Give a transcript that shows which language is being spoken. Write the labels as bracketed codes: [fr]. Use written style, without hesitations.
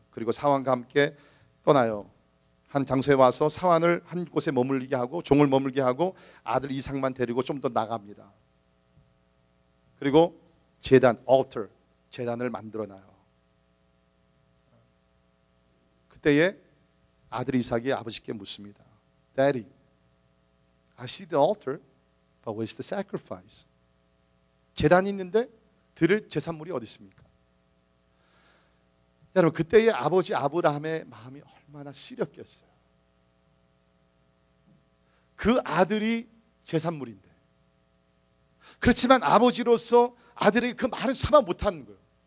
[ko] 그리고 사환과 함께 떠나요. 한 장소에 와서 사환을 한 곳에 머물게 하고 종을 머물게 하고 아들 이삭만 데리고 좀 더 나갑니다. 그리고 제단, altar, 제단을 만들어놔요. 그때에 아들 이삭이 아버지께 묻습니다. [en] Daddy, I see the altar, but where's the sacrifice? [ko] 제단이 있는데 드릴 제산물이 어디 있습니까? 여러분 그때의 아버지 아브라함의 마음이 얼마나 시렸겠어요. 그 아들이 제산물인데, 그렇지만 아버지로서 아들에게 그 말을 참아 못하는 거예요.